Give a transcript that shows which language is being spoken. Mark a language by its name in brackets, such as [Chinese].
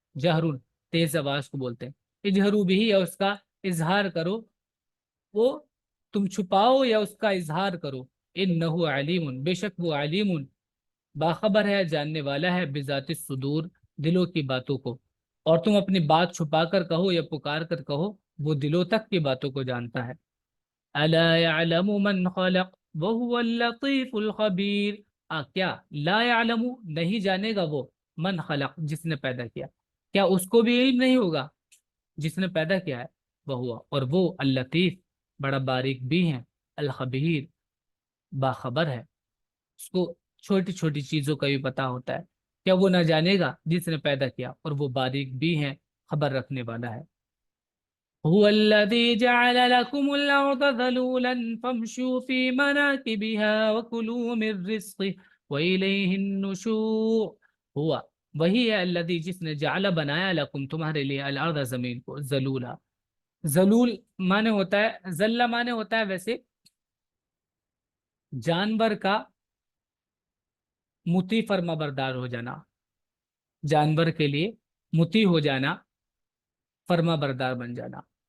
[Urdu] جہرون تیز آواز کو بولتے ہیں. اجہرو بھی یا اس کا اظہار کرو، وہ تم چھپاؤ یا اس کا اظہار کرو. [Arabic] انہ علیم [Urdu] بے شک وہ علیم باخبر ہے، جاننے والا ہے، [Arabic] بذات الصدور [Urdu] دلوں کی باتوں کو. اور تم اپنی بات چھپا کر کہو یا پکار کر کہو، وہ دلوں تک کی باتوں کو جانتا ہے. [Arabic] الا يعلم من خلق وهو اللطيف الخبیر. [Urdu] کیا [Arabic] لا يعلم [Urdu] نہیں جانے گا وہ، [Arabic] من خلق [Urdu] جس نے پیدا کیا، کیا اس کو بھی علم نہیں ہوگا جس نے پیدا کیا ہے. وہ اور وہ اللطیف بڑا باریک بھی ہیں، الخبیر باخبر ہے، اس کو چھوٹی چھوٹی چیزوں کا بھی پتا ہوتا ہے. کیا وہ نہ جانے گا جس نے پیدا کیا، اور وہ باریک بھی ہیں، خبر رکھنے والا ہے. [Arabic] هو الذي جعل لكم الأرض ذلولا فامشوا في مناكبها وكلوا من رزقه وإليه النشور. [Urdu] ہوا وہی ہے الذي جس نے جعل بنایا لکم تمہارے لیے الارض زمین کو، ذلولا ذلول مانے ہوتا ہے، ذلہ مانے ہوتا ہے ویسے جانور کا مطیع فرما بردار ہو جانا، جانور کے لیے مطیع ہو جانا، فرما بردار بن جانا.